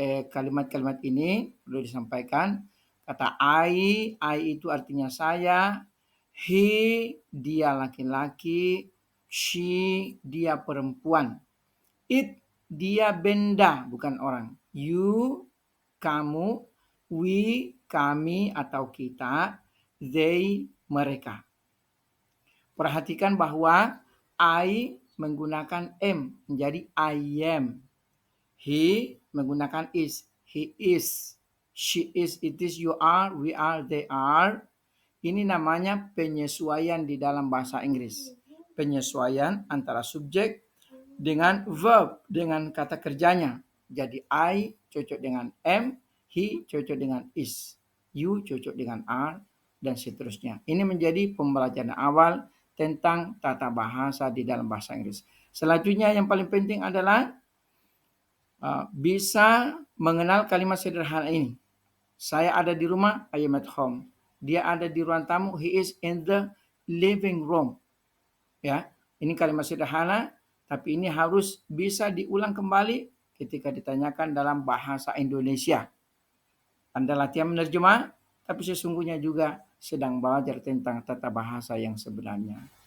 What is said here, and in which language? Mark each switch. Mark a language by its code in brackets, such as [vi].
[id] kalimat-kalimat ini perlu disampaikan. Kata I itu artinya saya, he dia laki-laki, she dia perempuan, it dia benda bukan orang, you kamu, we kami atau kita, they mereka. Perhatikan bahwa I menggunakan am menjadi I am. He menggunakan is. He is. [en] She is, it is, you are, we are, they are. [id] Ini namanya penyesuaian di dalam bahasa Inggris. Penyesuaian antara subjek dengan verb, dengan kata kerjanya. Jadi I cocok dengan am, he cocok dengan is, you cocok dengan are, dan seterusnya. Ini menjadi pembelajaran awal tentang tata bahasa di dalam bahasa Inggris. Selanjutnya yang paling penting adalah bisa mengenal kalimat sederhana ini. Saya ada di rumah, [en] I am at home. [id] Dia ada di ruang tamu, [en] he is in the living room. [id] Ya, ini kalimat sederhana, tapi ini harus bisa diulang kembali ketika ditanyakan dalam bahasa Indonesia. Anda latihan menerjemah, tapi sesungguhnya juga sedang belajar tentang tata bahasa yang sebenarnya.